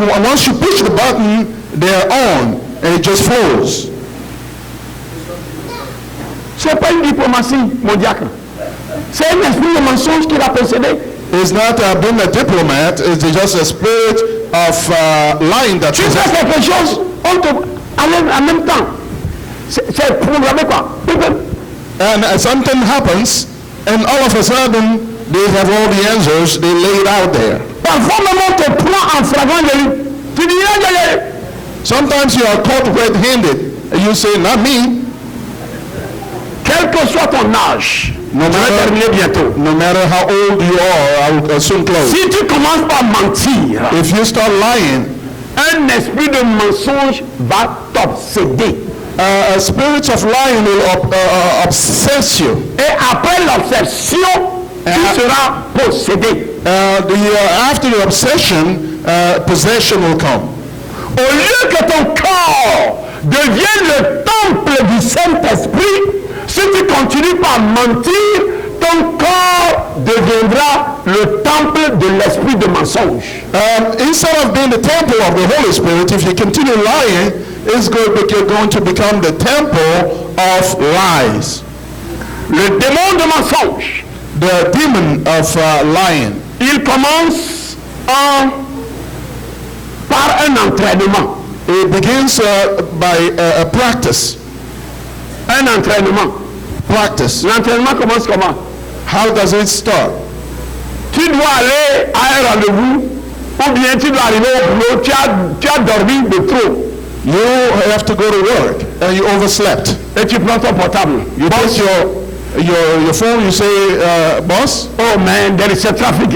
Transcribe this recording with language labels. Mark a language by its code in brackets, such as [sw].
[en] Once you push the button, they're on, and it just flows. [fr] C'est pas une diplomatie, mon diacre. C'est un esprit de mensonge qui l'a possédé. [en] It's not being a diplomat, it's just a spirit of lying that [fr] Tu fais quelque chose, on te, en même temps. C'est programmé quoi. [en] and something happens, and all of a sudden, they have all the answers, they lay it out there. [fr] Parfois même on te prend en flagrant délit. Tu dis, [en] Sometimes you are caught red-handed, and you say, not me. [fr] quel que soit ton âge, [en] No [fr] je vais terminer bientôt. [en] No matter how old you are, I will soon close. [fr] Si tu commences par mentir, [en] If you start lying, [fr] un esprit de mensonge va t'obséder. [en] a spirit of lying will obsess you. [fr] Et après l'obsession, tu seras possédé. [en] After the obsession, possession will come. [fr] Au lieu que ton corps devienne le temple du Saint-Esprit, si tu continues par mentir, ton corps deviendra le temple de l'esprit de mensonge. [en] Instead of being the temple of the Holy Spirit, if you continue lying, you're going to become the temple of lies. [fr] Le démon de mensonge, [en] The demon of lying. [fr] il commence par un entraînement. [en] It begins by a practice. [fr] Un entraînement. [en] Practice. [fr] L'entraînement commence comment? [en] How does it start? [fr] Tu dois aller à un rendez-vous ou bien tu dois arriver au boulot, tu as dormi de trop. [en] You have to go to work and you overslept. [fr] Et tu prends ton portable. [en] You take your phone, you say, boss, Oh man, there is a traffic.